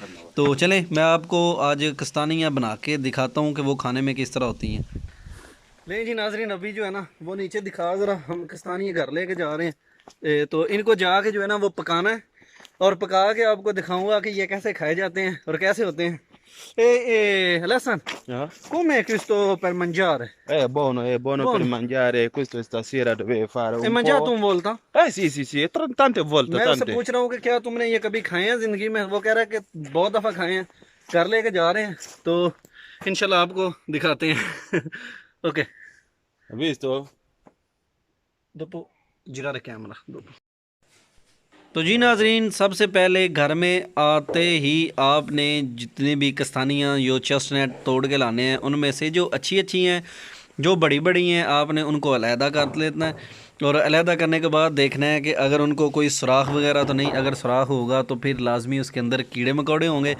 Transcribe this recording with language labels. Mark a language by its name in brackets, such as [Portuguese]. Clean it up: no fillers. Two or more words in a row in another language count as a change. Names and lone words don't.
[Urdu] تو چلیں میں آپ کو آج کستانیاں بنا کے دکھاتا ہوں کہ وہ کھانے میں کس طرح ہوتی ہیں۔ نہیں جی ناظرین، ابھی جو ہے نا وہ نیچے دکھا ذرا، ہم کستانی گھر لے کے جا رہے ہیں، تو ان کو جا کے جو ہے نا وہ پکانا ہے، اور پکا کے آپ کو دکھاؤں گا کہ یہ کیسے کھائے جاتے ہیں اور کیسے ہوتے ہیں۔ [Italian] Alessandro, come questo per mangiare? È buono per mangiare, questo stasera dove fare Hai un mangiato po'. un volta? Sì, tante volte, [Urdu] میں اس سے [Italian] tante. [Urdu] پوچھ رہا ہوں کہ کیا تم نے یہ کبھی کھائے ہیں زندگی میں؟ وہ کہہ رہا ہے کہ بہت دفعہ کھائے ہیں، گھر لے کے جا رہے ہیں، تو انشاءاللہ آپ کو دکھاتے ہیں۔ اوکے [Italian] Hai visto? dopo girare camera dopo۔ [Urdu] تو جی ناظرین، سب سے پہلے گھر میں آتے ہی آپ نے جتنے بھی کستانیاں جو چسٹنٹ توڑ کے لانے ہیں، ان میں سے جو اچھی ہیں، جو بڑی بڑی ہیں، آپ نے ان کو علیحدہ کر لینا ہے، اور علیحدہ کرنے کے بعد دیکھنا ہے کہ اگر ان کو کوئی سوراخ وغیرہ تو نہیں، اگر سوراخ ہوگا تو پھر لازمی اس کے اندر کیڑے مکوڑے ہوں گے۔